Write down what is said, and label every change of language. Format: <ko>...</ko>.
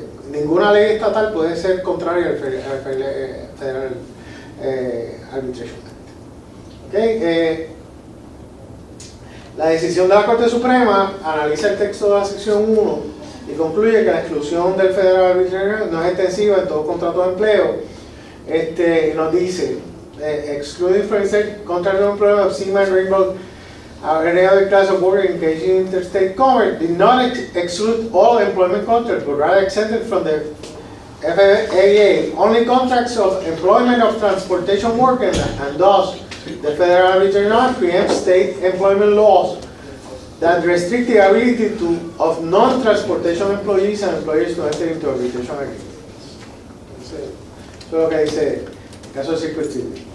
<es>Ninguna ley estatal puede ser contraria al Federal Arbitration Act. ¿Okay? La decisión de la Corte Suprema analiza el texto de la sección 1 y concluye que la exclusión del Federal Arbitration Act no es extensiva en todo contrato de empleo. Nos dice,</es> <en>excluding from state contract of employment of seaman, railroad, or any other class of worker engaged in interstate commerce, did not exclude all employment contracts, but rather exempted from the FAA only contracts of employment of transportation workers, and thus the Federal Arbitration Act preempts state employment laws that restrict the ability of non-transportation employees and employers to enter into arbitration agreements.</en> <es>Eso es lo que dice el caso de Circuit City.</es>